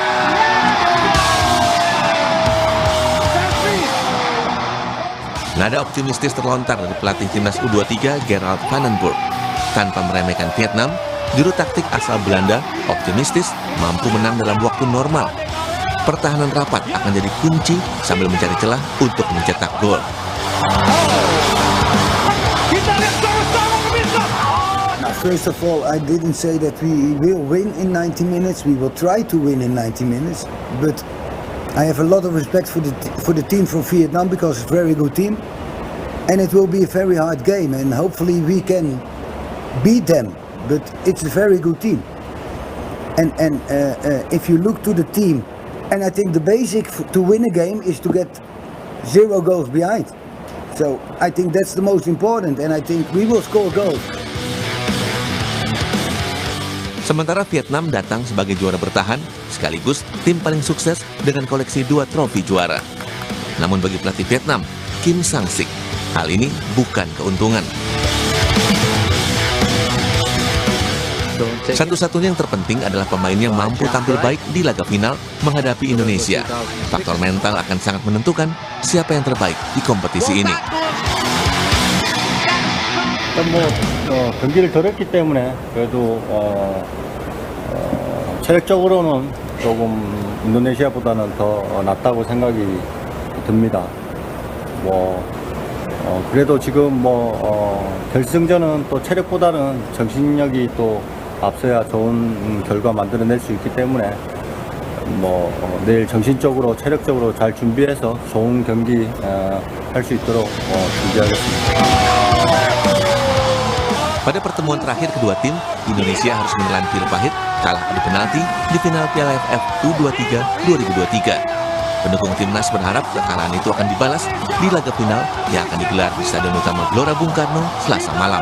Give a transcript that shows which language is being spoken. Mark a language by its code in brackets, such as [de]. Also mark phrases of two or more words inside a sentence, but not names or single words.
[id] Nada optimistis terlontar dari pelatih timnas U23 Gerald Vandenburg. Tanpa meremehkan Vietnam, juru taktik asal Belanda optimistis mampu menang dalam waktu normal. pertahanan rapat akan jadi kunci sambil mencari celah untuk mencetak gol. [en] First of all, I didn't say that we will win in 90 minutes. We will try to win in 90 minutes. But I have a lot of respect for the team from Vietnam because it's a very good team. And it will be a very hard game. And hopefully we can beat them. But it's a very good team. And if you look to the team, and I think the basic to win a game is to get 0 goals behind. So I think that's the most important. And I think we will score goals. [id] Sementara Vietnam datang sebagai juara bertahan, sekaligus tim paling sukses dengan koleksi 2 trofi juara. Namun bagi pelatih Vietnam, Kim Sang-sik, hal ini bukan keuntungan. Satu-satunya yang terpenting adalah pemain yang mampu tampil baik di laga final menghadapi Indonesia. Faktor mental akan sangat menentukan siapa yang terbaik di kompetisi ini. [ko] 일단 경기를 덜 했기 때문에 그래도 체력적으로는 조금 인도네시아보다는 더 낫다고 생각이 듭니다. 그래도 지금 결승전은 또 체력보다는 정신력이 또 앞서야 좋은 결과 만들어낼 수 있기 때문에 내일 정신적으로 체력적으로 잘 준비해서 좋은 경기 할 수 있도록 준비하겠습니다. [id] Pada pertemuan terakhir kedua tim, Indonesia harus menelan pil pahit kalah adu penalti di final Piala AFF U23 2023. Pendukung timnas berharap kekalahan itu akan dibalas di laga final yang akan digelar di Stadion Utama Gelora Bung Karno Selasa malam.